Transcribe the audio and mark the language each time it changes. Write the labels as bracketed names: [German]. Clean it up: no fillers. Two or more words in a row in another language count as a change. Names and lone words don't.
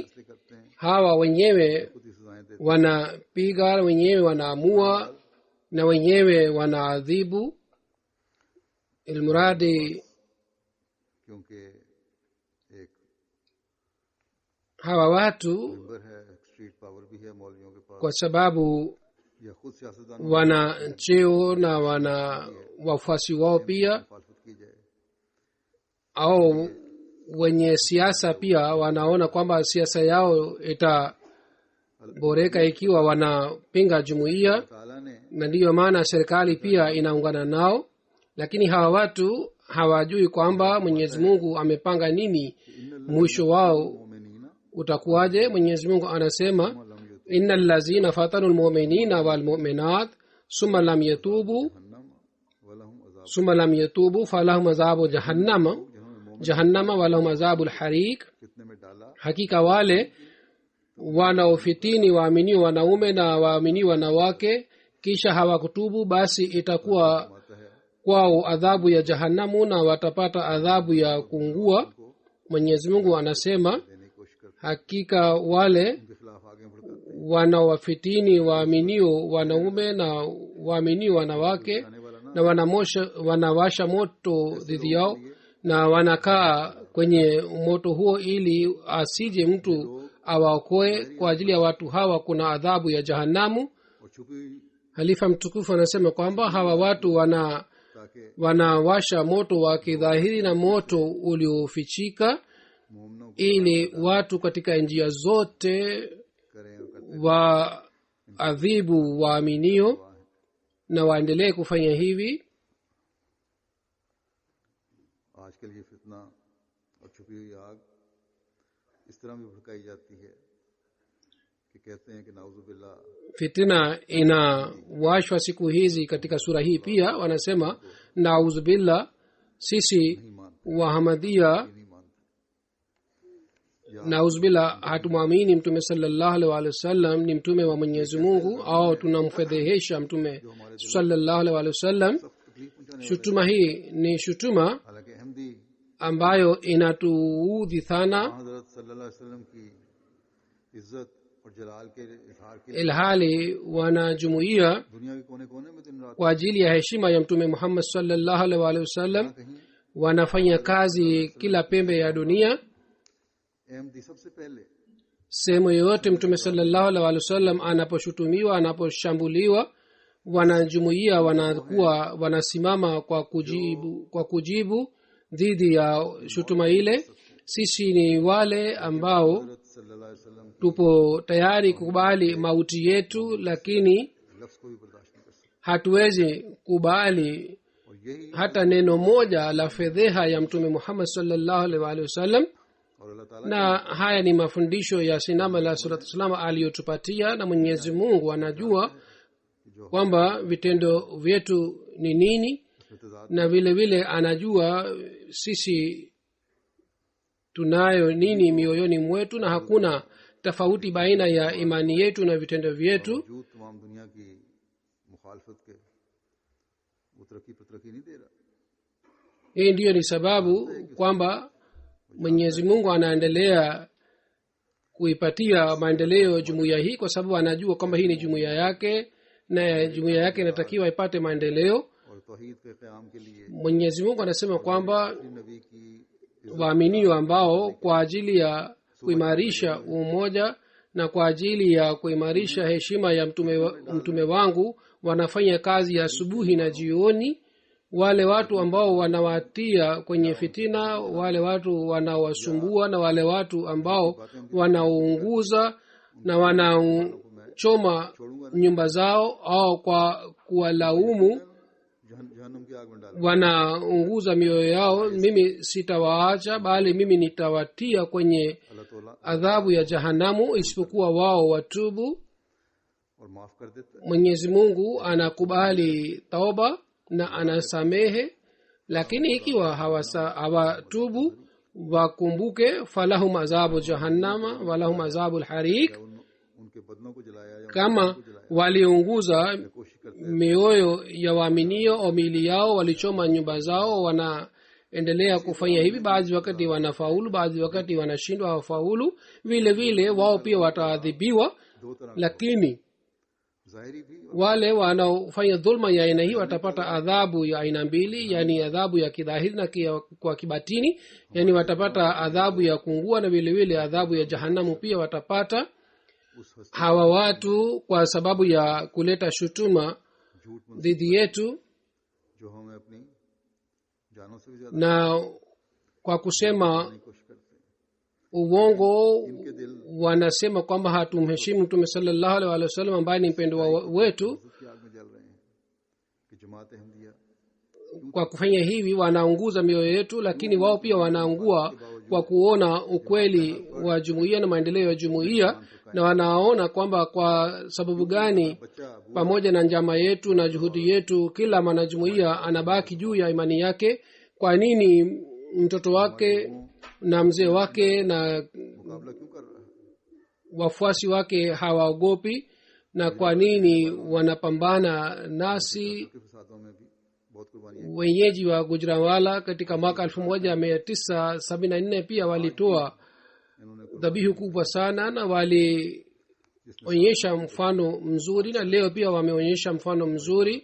[Urdu] ایسے کرتے ہیں, [Swahili] hawa wenyewe [Urdu] خود ہی سزائیں دیتے [Swahili] wanapiga, wenyewe wanaamua na wenyewe wanaadhibu, ilmuradi [Urdu] ہیں، کیونکہ ایک [Swahili] hawa watu [Urdu] ممبر ہے، سٹریٹ پاور بھی ہے مولویوں کے پاس, [Swahili] kwa sababu [Urdu] یا خود سیاستدان [Swahili] wana cheo na wana wafuasi wao pia, [Urdu] مخالفت کی جائے, [Swahili] au wenye siasa pia wanaona kwamba siasa yao itaboreka ikiwa wanapinga jumuiya, [Urdu] تعالیٰ نے [Swahili] na ndiyo maana serikali pia inaungana nao. Lakini hawa watu hawajui kwamba mwenyezi mungu amepanga nini, mwisho wao [Urdu] مومنینا [Swahili] utakuwaje. mwenyezi mungu anasema [Arabic] لم يت إن الذين فتنوا المؤمنين والمؤمنات ثم لم يتوبوا جهنم ولهم عذاب, ثم لم يتوبوا فلهم عذاب جهنم [Urdu] جنہوں نے مومن [Arabic] جهنم ولهم عذاب الحريق. [Urdu] فتنے میں ڈالا, [Swahili] hakika wale wanaofitini waaminiwa wanaume na waaminiwa wanawake kisha hawakutubu, basi itakuwa [Urdu] آتا ہے [Swahili] kwao adhabu ya jahannamu na watapata adhabu ya kuungua. mwenyezi mungu anasema [Urdu] دینے کی کوشش کرتے [Swahili] hakika wale [Urdu] ہیں، ان کے خلاف آگیں بھڑکاتے ہیں, [Swahili] wanaowafitini waaminio wanaume na waaminio wanawake [Urdu] آنے والا نہ [Swahili] na wanawasha moto dhidi yao na wanakaa kwenye moto huo ili asije mtu awaokoe. kwa ajili ya watu hawa kuna adhabu ya jahannamu. [Urdu] اور چھپی, [Swahili] halifa mtukufu anasema kwamba hawa watu [Urdu] تاکہ [Swahili] wanawasha moto wa kidhahiri na moto uliofichika [Urdu] مومنوں کو [Swahili] ili watu katika njia zote [Urdu] کریں اور کرتے [Swahili] waadhibu waaminio na waendelee kufanya hivi. [Urdu] آجکل یہ فتنہ اور چھپی ہوئی آگ اس طرح بھی بھڑکائی جاتی ہے کہ کہتے ہیں کہ نعوذباللہ [Swahili] fitina inawashwa siku hizi katika sura hii pia wanasema nauzubillah, sisi [Urdu] نہیں مانتے, [Swahili] wahamadia [Urdu] نہیں مانتے, [Swahili] nauzubillah hatumwamini mtume [Arabic] صلى الله عليه وسلم [Swahili] ni mtume wa mwenyezi mungu, au tunamfedhehesha mtume [Arabic] صلى الله عليه وسلم. [Urdu] سب تکلیف پہنچانے والے. [Swahili] shutuma hii ni shutuma [Urdu] حالانکہ احمدی [Swahili] ambayo inatuudhi sana, [Urdu] حضرت [Arabic] صلى الله عليه وسلم [Urdu] کی عزت اور جلال کے اظہار کے لیے [Swahili] ilhali wanajumuia [Urdu] دنیا کے کونے کونے میں دن رات [Swahili] kwa ajili ya heshima ya mtume Muhammad [Arabic] صلى الله عليه وسلم [Urdu] کہیں [Swahili] wanafanya kazi kila pembe ya dunia. [Urdu] احمدی سب سے پہلے [Swahili] Sehemu yoyote mtume [Arabic] صلى الله عليه وسلم [Swahili] anaposhutumiwa, anaposhambuliwa, wanajumuia wanakuwa wanasimama kwa kujibu dhidi ya shutuma ile. Sisi ni wale ambao [Urdu] حضرت [Arabic] صلى الله عليه وسلم [Swahili] tupo tayari kukubali mauti yetu, lakini [Urdu] کے لفظ کو بھی برداشت نہیں کر سکتے [Swahili] hatuwezi kubali [Urdu] اور یہی [Swahili] hata neno moja la fedheha ya mtume Muhammad [Arabic] صلى الله عليه وسلم. [Urdu] اور اللہ تعالیٰ [Swahili] Na haya ni mafundisho ya sinama la surat salam aliyotupatia, na Mwenyezi Mungu anajua kwamba vitendo vyetu ni nini, na vile vile anajua sisi tunayo nini mioyoni mwetu, na hakuna tofauti baina ya imani yetu na vitendo vyetu. [Urdu] وجود تمام دنیا کی مخالفت کے وہ ترقی پر ترقی نہیں دے رہا [Swahili] Hii ndiyo ni sababu kwamba Mwenyezi Mungu anaendelea kuipatia maendeleo jumuiya hii, kwa sababu anajua kwamba hii ni jumuiya yake na jumuiya yake inatakiwa ipate maendeleo. [Urdu] اور توحید کے قیام کے لیے [Swahili] Mwenyezi Mungu anasema kwamba [Urdu] نبی کی [Swahili] waaminio ambao kwa ajili ya kuimarisha umoja na kwa ajili ya kuimarisha heshima ya mtume wangu wanafanya kazi ya asubuhi na jioni. Wale watu ambao wanawatia kwenye fitina, wale watu wanawasumbua, na wale watu ambao wanaunguza na wanachoma nyumba zao au kwa kuwalaumu [Urdu] جہنم کی آگ میں ڈال [Swahili] wanaunguza mioyo yao, mimi sitawaacha, bali mimi nitawatia kwenye [Urdu] اللہ تعالیٰ [Swahili] adhabu ya jahanamu, isipokuwa wao watubu. [Urdu] اور معاف کر دیتا ہے [Swahili] Mwenyezi Mungu anakubali tauba na anasamehe, lakini ikiwa hawatubu wakumbuke, [Arabic] فلهم عذاب جهنم ولهم عذاب الحريق. [Urdu] ان کے بدنوں کو جلایا یا [Swahili] Kama waliunguza [Urdu] کوشش کرتے [Swahili] mioyo ya waaminio au miili yao, walichoma nyumba zao, wanaendelea kufanya hivi. Baadhi wakati wanafaulu, baadhi wakati wanashindwa, hawafaulu. Vile vile wao pia wataadhibiwa, [Urdu] دو طرح [Swahili] lakini [Urdu] ظاہری بھی [Swahili] wale wanaofanya dhulma ya aina hii watapata adhabu ya aina mbili, yani adhabu ya kidhahiri na kwa kibatini, yani watapata adhabu ya kuungua na vile vile adhabu ya jahanamu pia watapata. [Urdu] اس ہستی [Swahili] Hawa watu kwa sababu ya kuleta shutuma [Urdu] جھوٹ میں [Swahili] dhidi yetu [Urdu] جو ہمیں اپنی جانوں سے بھی زیادہ [Swahili] na kwa kusema [Urdu] کی کوشش کرتے ہیں [Swahili] uongo, [Urdu] ان کے دل [Swahili] wanasema kwamba hatumheshimu mtume [Arabic] صلى الله عليه وسلم [Swahili] ambaye ni mpendwa wetu. [Urdu] کی آگ میں جل رہے ہیں کہ جماعت احمدیہ [Swahili] Kwa kufanya hivi wanaunguza mioyo yetu, lakini wao pia wanaungua kwa kuona ukweli wa jumuiya na maendeleo ya jumuiya, na wanaona kwamba kwa sababu gani [Urdu] بچہ [Swahili] pamoja na njama yetu na juhudi yetu kila mwanajumuiya anabaki juu ya imani yake. Kwa nini mtoto wake na mzee wake na [Urdu] مقابلہ کیوں کر رہا ہے [Swahili] wafuasi wake hawaogopi, na kwa nini wanapambana nasi? [Urdu] کے فسادوں میں بھی بہت قربانیاں [Swahili] Wenyeji wa Gujranwala katika mwaka 1974 pia walitoa [Urdu] انہوں نے [Swahili] dhabihu kubwa sana na walionyesha mfano mzuri, na leo pia wameonyesha mfano mzuri.